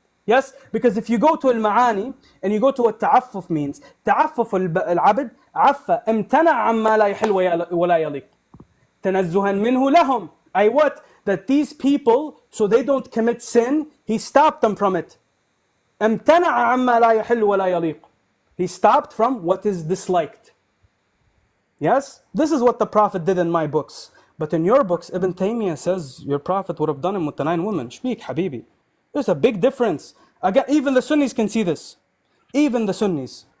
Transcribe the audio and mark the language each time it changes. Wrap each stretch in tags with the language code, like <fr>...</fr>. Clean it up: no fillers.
<en>Yes, because if you go to al-Ma'ani and you go to what ta'affuf means, ta'affuf al-abd,</en> <ar>عفّ امتنع عما لا يحل ولا يليق. تنزها منه لهم.</ar> <en>I what? That these people, so they don't commit sin, he stopped them from it.</en> <ar>امتنع عما لا يحل ولا يليق.</ar> <en>He stopped from what is disliked. Yes? This is what the Prophet did in my books. But in your books, Ibn Taymiyyah says your Prophet would have done him with the 9 women. Shmeek, Habibi. There's a big difference. Again, even the Sunnis can see this. Even the Sunnis.</en>